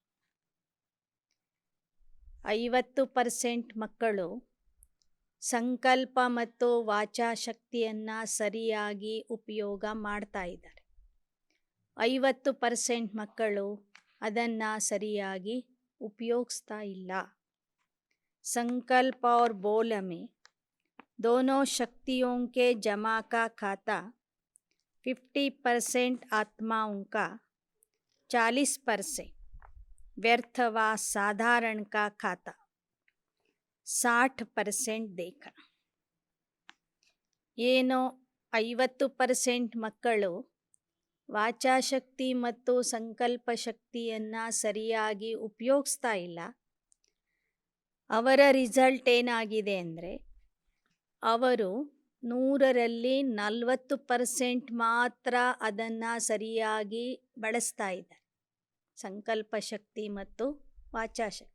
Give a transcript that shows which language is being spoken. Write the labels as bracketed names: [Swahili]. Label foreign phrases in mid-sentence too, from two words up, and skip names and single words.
[Kannada] 50% ಮಕ್ಕಳು ಸಂಕಲ್ಪ ಮತ್ತು ವಾಚಾಶಕ್ತಿಯನ್ನು ಸರಿಯಾಗಿ ಉಪಯೋಗ ಮಾಡ್ತಾ ಇದ್ದಾರೆ. 50% ಮಕ್ಕಳು ಅದನ್ನು ಸರಿಯಾಗಿ ಉಪಯೋಗಿಸ್ತಾ ಇಲ್ಲ. [Hindi] संकल्प और बोल में दोनों शक्तियों के जमा का खाता 50% आत्माओं का, 40% व्यर्थ व साधारण का खाता 60% देखा. [Kannada] ಏನೋ 50% ಮಕ್ಕಳು ವಾಚಾಶಕ್ತಿ ಮತ್ತು ಸಂಕಲ್ಪ ಶಕ್ತಿಯನ್ನು ಸರಿಯಾಗಿ ಉಪಯೋಗಿಸ್ತಾ ಇಲ್ಲ. ಅವರ ರಿಸಲ್ಟ್ ಏನಾಗಿದೆ ಅಂದರೆ, ಅವರು 100ರಲ್ಲಿ 40% ಮಾತ್ರ ಅದನ್ನು ಸರಿಯಾಗಿ ಬಳಸ್ತಾ ಇದ್ದಾರೆ, ಸಂಕಲ್ಪ ಶಕ್ತಿ ಮತ್ತು ವಾಚಾಶಕ್ತಿ.